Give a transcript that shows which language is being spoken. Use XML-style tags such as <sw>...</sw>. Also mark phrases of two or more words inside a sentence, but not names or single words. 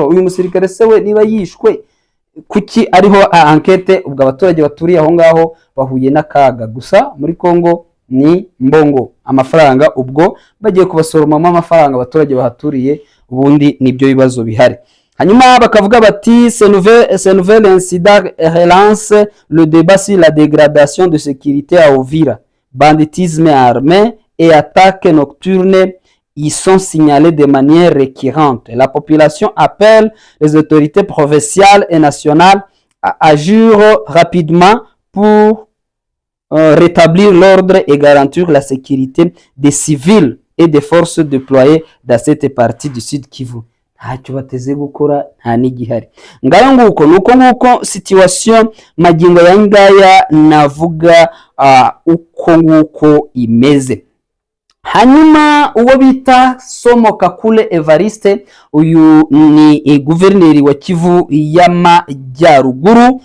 <rw>Uyu musirikare se we niba yishwe kuki ariho enquête? Ubwo abaturage baturiye aho ngaho bahuye n'akaga. Gusa muri Kongo ni mbongo amafaranga, ubwo bagiye kubasoromamo amafaranga abaturage bahaturiye, ubundi nibyo bibazo bihari. Hanyuma bakavuga bati</rw> <fr>ce nouvel incident relance le débat sur la dégradation de sécurité à Uvira. Banditisme armé et attaques nocturnes y sont signalés de manière récurrente. La population appelle les autorités provinciales et nationales à agir rapidement pour rétablir l'ordre et garantir la sécurité des civils et des forces déployées dans cette partie du Sud Kivu.</fr> <rw>Ntacyo bateze gukora, nta n'igihari. Ngayo nguko nuko situation magingo ya ngaya navuga uko nguko imeze. hanyuma uwo bita Somo Kakule Evariste, uyu ni guverineri wa Kivu y'Amajyaruguru.</rw>